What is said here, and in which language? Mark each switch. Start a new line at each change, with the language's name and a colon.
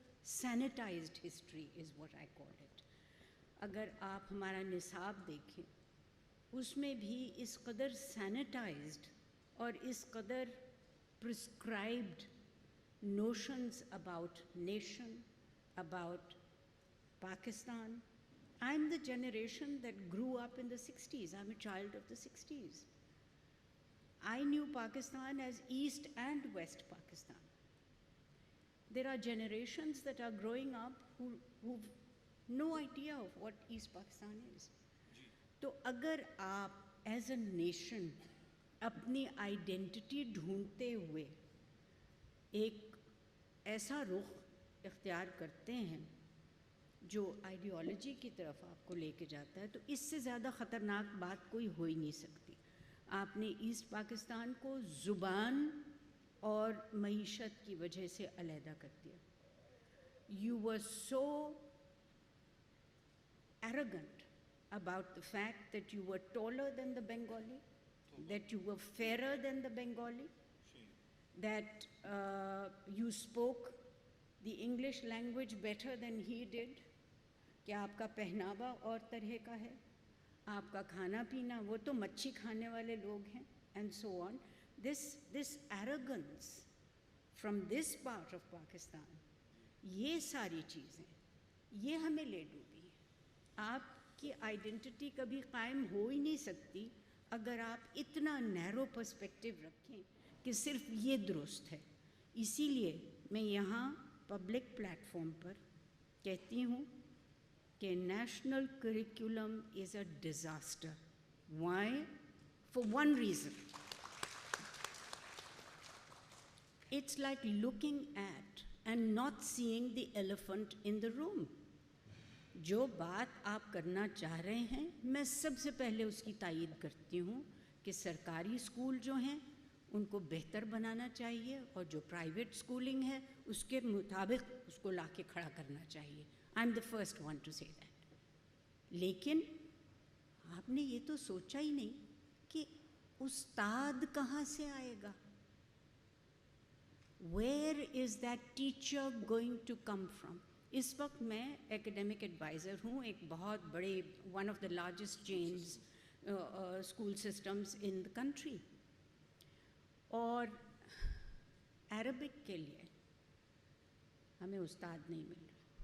English: Sanitised history is what I call it.
Urdu: اگر آپ ہمارا نصاب دیکھیں اس میں بھی اس قدر سینیٹائزڈ اور اس قدر prescribed
English: notions about nation, about Pakistan. I'm the generation that grew up in the 60s. I'm a child of the 60s. I knew Pakistan as East and West Pakistan. There are generations that are growing up who've no idea of what East Pakistan is.
Urdu: تو اگر آپ
English: as a nation
Urdu: اپنی identity ڈھونڈتے ہوئے ایک ایسا رخ اختیار کرتے ہیں جو آئیڈیالوجی کی طرف آپ کو لے کے جاتا ہے, تو اس سے زیادہ خطرناک بات کوئی ہو ہی نہیں سکتی. آپ نے ایسٹ پاکستان کو زبان اور معیشت کی وجہ سے علیحدہ کر دیا.
English: You were so arrogant about the fact that you were taller than the Bengali, that you were fairer than the Bengali, that you spoke the English language better than he did?
Urdu: کیا آپ کا پہناوا اور طرح کا ہے؟ آپ کا کھانا پینا، وہ تو مچھی کھانے والے لوگ ہیں،
English: and so on. This arrogance from this part of Pakistan,
Urdu: یہ ساری چیزیں یہ ہمیں لے ڈوبی ہیں. آپ کی آئیڈینٹی کبھی قائم ہو ہی نہیں سکتی اگر آپ اتنا نیرو پرسپیکٹو رکھیں کہ صرف یہ درست ہے. اسی لیے میں یہاں پبلک پلیٹ فارم پر کہتی ہوں کہ
English: National curriculum is a disaster. Why? For one reason. It's like looking at and not seeing the elephant in the room.
Urdu: جو بات آپ کرنا چاہ رہے ہیں میں سب سے پہلے اس کی تائید کرتی ہوں کہ سرکاری اسکول جو ہیں ان کو بہتر بنانا چاہیے اور جو پرائیویٹ اسکولنگ ہے اس کے مطابق اس کو لا کے کھڑا کرنا چاہیے.
English: I am the first one to say that.
Urdu: لیکن آپ نے یہ تو سوچا ہی نہیں کہ استاد کہاں سے آئے گا.
English: Where is that teacher going to come from?
Urdu: اس وقت میں ایکڈیمک ایڈوائزر ہوں ایک بہت بڑے
English: One of the largest chains school systems in the country.
Urdu: اور عربک کے لیے ہمیں استاد نہیں مل رہا.